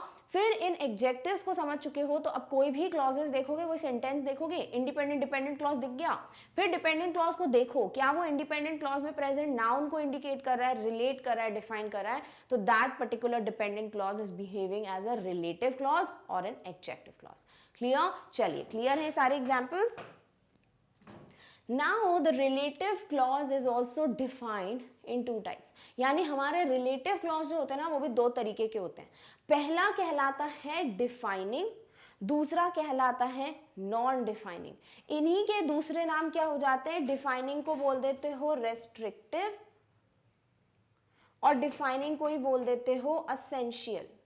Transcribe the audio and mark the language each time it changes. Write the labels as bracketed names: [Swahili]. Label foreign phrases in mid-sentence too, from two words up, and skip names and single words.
[Hindi] फिर इन एडजेक्टिव्स को समझ चुके हो तो अब कोई भी क्लॉजेस देखोगे, कोई सेंटेंस देखोगे, [English] independent dependent clause [Hindi] दिख गया, फिर [English] dependent clause [Hindi] को देखो, क्या वो [English] independent clause [Hindi] में [English] present noun [Hindi] को इंडिकेट कर रहा है, रिलेट कर रहा है, डिफाइन कर रहा है, तो [English] that particular dependent clause is behaving as a relative clause [Hindi] और [English] an adjective clause. [Hindi] क्लियर? चलिए, क्लियर है सारे एग्जाम्पल्स? [English] Now the relative clause is also defined in two types। [Hindi] यानी हमारे [English] relative clause [Hindi] जो होते हैं ना, वो भी दो तरीके के होते हैं। पहला कहलाता है defining, दूसरा कहलाता है [English] non defining. [Hindi] इन्हीं के दूसरे नाम क्या हो जाते हैं, डिफाइनिंग को बोल देते हो रेस्ट्रिक्टिव और डिफाइनिंग को ही बोल देते हो असेंशियल।